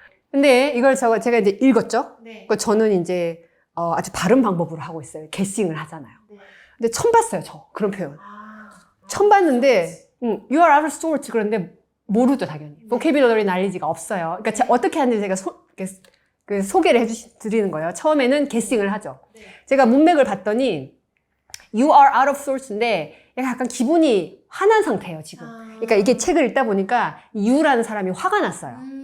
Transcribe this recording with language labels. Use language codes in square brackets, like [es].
[ko] 근데 이걸 제가 이제 읽었죠? 네. 그 저는 이제 아주 바른 방법으로 하고 있어요. 게싱을 하잖아요. 네. 근데 처음 봤어요, 저. 그런 표현. 아. 처음 봤는데, [en] you are out of sorts. [ko] 그런데 모르죠, 당연히. vocabulary knowledge가 없어요. 그러니까 어떻게 하는지 제가 그 소개를 드리는 거예요. 처음에는 게싱을 하죠. 네. 제가 문맥을 봤더니, [en] you are out of sorts [ko] 인데, 약간 기분이 화난 상태예요, 지금. 그러니까 이게 책을 읽다 보니까, you라는 사람이 화가 났어요.